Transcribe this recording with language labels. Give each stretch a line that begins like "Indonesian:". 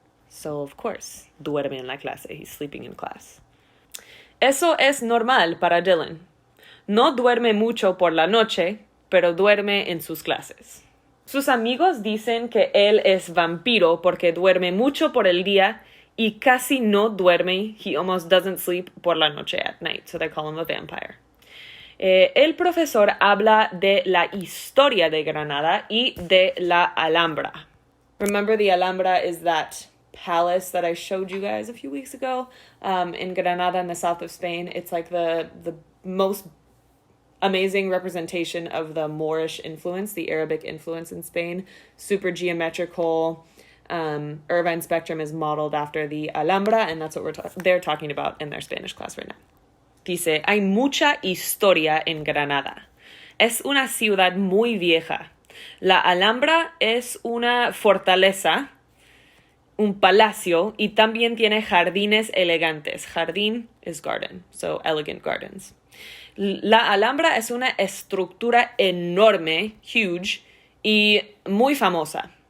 English: So, of course,
Spanish: duerme en la clase.
English: He's sleeping in class.
Spanish: Eso es normal para Dylan. No duerme mucho por la noche, pero duerme en sus clases. Sus amigos dicen que él es vampiro porque duerme mucho por el día y casi no duerme.
English: He almost doesn't sleep
Spanish: por la noche
English: at night, so they call him a vampire.
Spanish: El profesor habla de la historia de Granada y de la Alhambra.
English: Remember, the Alhambra is that palace that I showed you guys a few weeks ago in Granada in the south of Spain. It's like the most amazing representation of the Moorish influence, the Arabic influence in Spain. Super geometrical. Irvine Spectrum is modeled after the Alhambra, and that's what they're talking about in their Spanish class right now.
Spanish: Dice, hay mucha historia en Granada. Es una ciudad muy vieja. La Alhambra es una fortaleza, un palacio, y también tiene jardines elegantes.
English: Jardín is garden, so elegant gardens.
Spanish: La Alhambra es una estructura enorme,
English: huge,
Spanish: y muy famosa.